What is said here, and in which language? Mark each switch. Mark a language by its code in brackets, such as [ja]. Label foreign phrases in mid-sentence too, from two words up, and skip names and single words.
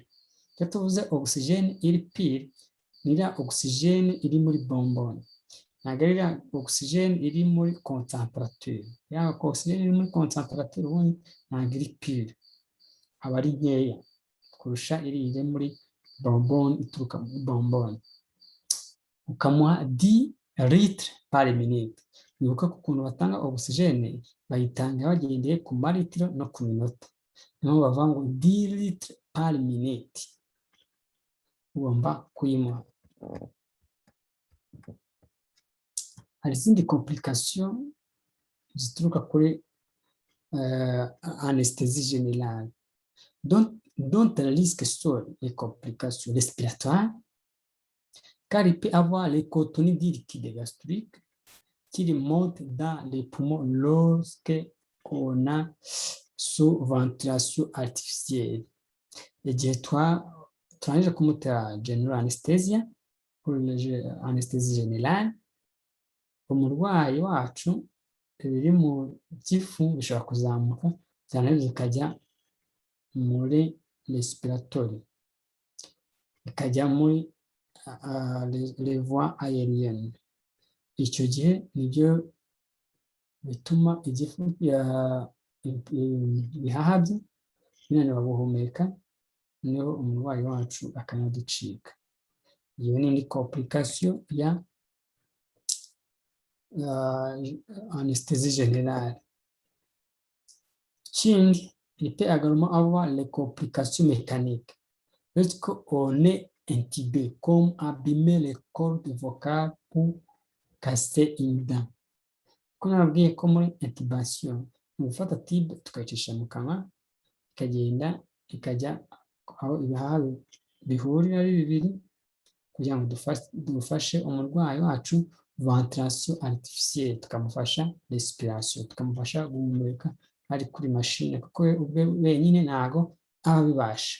[rw] Iyo tuvuze oxygene iri pure, ni iriya oxygene iri muri bombone. Ntabwo ari iriya oxygene iri muri concentrateur. Ya oxygene iri muri concentrateur ubundi ntabwo iri pure. Aba ari nkeya kurusha iri muri bombone, ituruka muri bombone. Ukamuha 10 [fr] litres par minute. [rw] Nibuka ko ukuntu batanga oxygene bayitanga bagendeye ku maritiro no ku minota. Niyo bavuga ngo 10 [fr] litres par minute [rw] ugomba kuyimuha. Hari izindi complication zituruka kuri [fr] anesthesie générale. dont le risque sont les complications respiratoires, car il peut avoir les contenus du liquide gastrique qui remontent dans les poumons lorsqu'on a sous ventilation artificielle. [rw] Igihe turangije kumutera [en] general anesthesia, [fr] anesthesie generale, [rw] umurwayi wacu ibiri mu gifu bishobora kuzamuka cyane bikajya muri respiratory, bikajya muri [fr] les voies aériennes. [rw] Icyo gihe nibyo bituma igifu ibihaha bye binanirwa guhumeka, niho umurwayi wacu akanaducika. Iyo ni indi complication ya [fr] anesthésie générale. [rw] Ikindi, [fr] il peut également avoir les complications mécaniques lorsqu'on est intubé, comme abîmer les cordes vocales ou casser une dent. [rw] Ko nababwiye ko muri intubation ni ugufata tibe tukayicisha mu kanwa ikagenda ikajya aho ibihaha bihurira ari bibiri kugira ngo dufashe umurwayi wacu [fr] ventilation artificielle, [rw] tukamufasha respiration, tukamufasha guhumeka ari kuri machine kuko ubwe wenyine ntago aba bibasha.